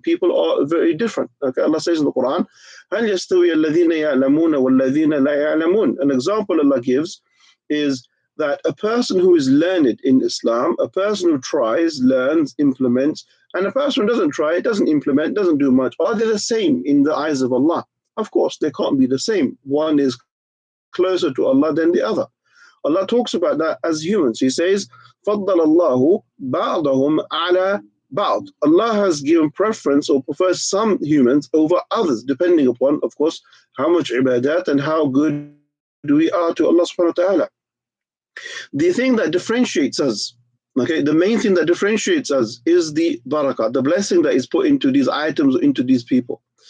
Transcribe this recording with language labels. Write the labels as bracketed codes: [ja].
[en] People are very different. Okay, Allah says in the Quran, [ar] هَلْ يَسْتَوِيَ الَّذِينَ يَعْلَمُونَ وَالَّذِينَ لَا يَعْلَمُونَ. [en] An example Allah gives is that a person who is learned in Islam, a person who tries, learns, implements, and a person who doesn't try, doesn't implement, doesn't do much, are they the same in the eyes of Allah? Of course, they can't be the same. One is closer to Allah than the other. Allah talks about that as humans. He says, [ar] فَضَّلَ اللَّهُ بَعْضَهُمْ عَلَى بَعْض. [en] Allah has given preference or prefers some humans over others, depending upon, of course, how much ibadat and how good we are to Allah subhanahu wa ta'ala. The thing that differentiates us, okay, the main thing that differentiates us is the barakah, the blessing that is put into these items, into these people.